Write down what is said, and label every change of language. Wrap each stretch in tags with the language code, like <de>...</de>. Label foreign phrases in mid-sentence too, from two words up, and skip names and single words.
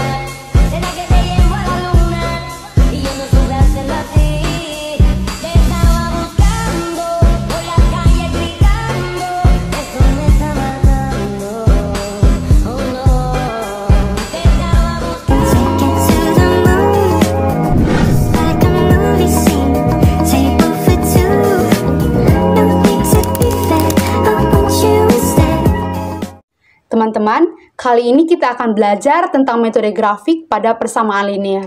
<es>¿Será que te llevo a la luna? Y yo no supe hacerlo así. Te estaba buscando, por la calle gritando. Eso me está matando, oh no. Te estaba buscando.</es> <id>Teman-teman, kali ini kita akan belajar tentang metode grafik pada persamaan linear.</id>